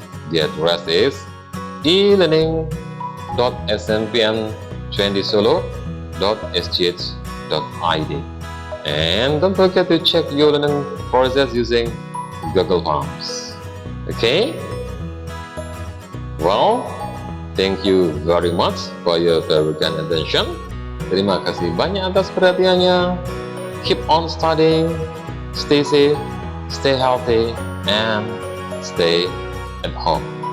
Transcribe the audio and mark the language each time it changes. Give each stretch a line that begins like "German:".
English: The address is e-learning.snpn20solo.sch.id, and don't forget to check your learning process using Google Forms. Okay? Well, thank you very much for your very kind attention.
Indonesian: Terima kasih banyak atas perhatiannya.
English: Keep on studying, stay safe, stay healthy, and stay at home.